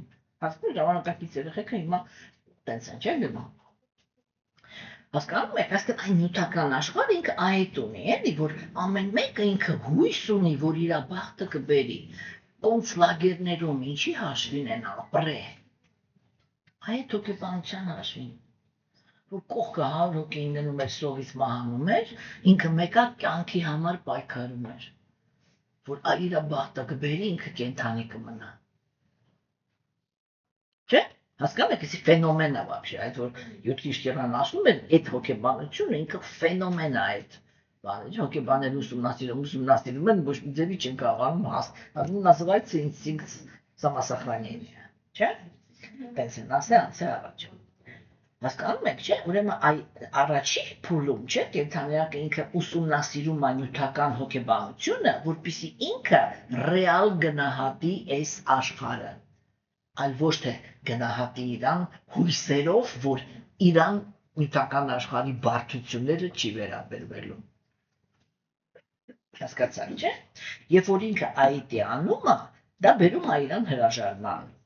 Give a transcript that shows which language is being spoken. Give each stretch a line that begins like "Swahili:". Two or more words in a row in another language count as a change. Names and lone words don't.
Armenian: Հասկանում ժամանակակից երեխեքը հիմա տենց են, չէ՞ գնում։ Հասկանում եք, այսինքն այն նյութական աշխարհը ինքը այդ ունի, էլի, որ ամեն մեկը ինքը հույս ունի, որ իր բախտը կբերի։ Կոնցլագերներում ինչի հաշվին են ապրե։ Այդ հոգեբանության հաշվին։ Որ կողքը 100 հոգի ինգնում էր սովից մահանում էր, ինքը մեկա կյանքի համար պայքարում էր, որ իր բախտը կբերի, ինքը կենթանի կմնա։ Չէ՞, հասկանում եք, էսի ֆենոմեն է вообще, այդ որ Յուտկիշտյանն ասում են, այդ հոգեբանությունը ինքը ֆենոմեն է այդ բանը, հոգեբաները ուսումնասիրում են, ոչ մի ձևի չեն կարողանում
Russian: называется инстинкт самосохранения,
Armenian: չէ՞։ Տենց են ասել անցել առաջ։ Հասկանում եք, չէ՞, ուրեմն առաջի փուլում, չէ՞, կենթանիակը ինքը ուսումնասիրում է նյութական հոգեբանությունը, որպեսզի ինքը ռեալ գնահատի այս աշխարհը, այլ ոչ թե գնահատի իրան հույսերով, որ իրան նյութական աշխարհի բարդությունները չի վերաբերվելու։ Հասկացա՞ք, չէ՞։ Երբ որ ինքը այդ է անում, դա բերում է իրան հրաժարման։